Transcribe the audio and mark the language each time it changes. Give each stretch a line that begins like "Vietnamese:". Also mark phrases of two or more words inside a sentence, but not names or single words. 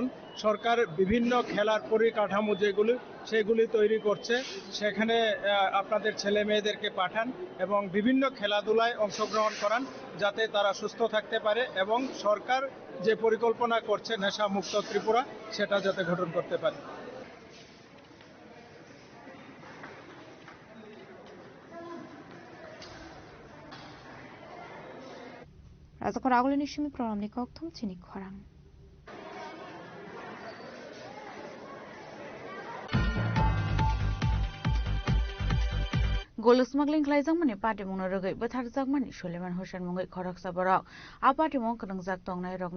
Bangla: সরকার বিভিন্ন খেলার পরিকাঠামো যেগুলি সেগুলি তৈরি করছে, সেখানে আপনাদের ছেলে মেয়েদেরকে পাঠান এবং বিভিন্ন খেলাধুলায় অংশগ্রহণ করান, যাতে তারা সুস্থ থাকতে পারে এবং সরকার যে পরিকল্পনা করছে নেশামুক্ত ত্রিপুরা সেটা যাতে গঠন করতে পারে।
Kok Borok: Razakor Agolini Shimi Program Nikok Tum Chini Korang.
English: Gold smuggling
Kok Borok: klaizang mani party mungno rogai bathar jagmani Suleiman Hussein mungai khorok saborok a party mung kanang jak tongnai rokno